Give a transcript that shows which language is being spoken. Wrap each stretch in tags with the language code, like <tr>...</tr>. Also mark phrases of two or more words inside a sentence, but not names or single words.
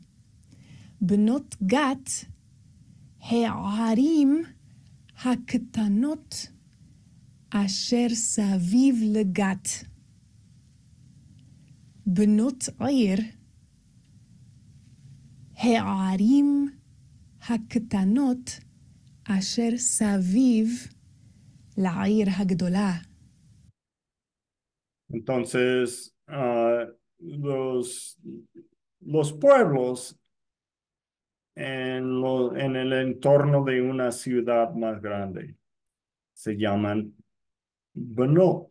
<he>בנות גת, הערים הקטנות אשר סביב לגת. בנות עיר, הערים הקטנות אשר סביב לעיר הגדולה.</he> <es>Entonces, los pueblos en el entorno de una ciudad más grande se llaman Banot.</es>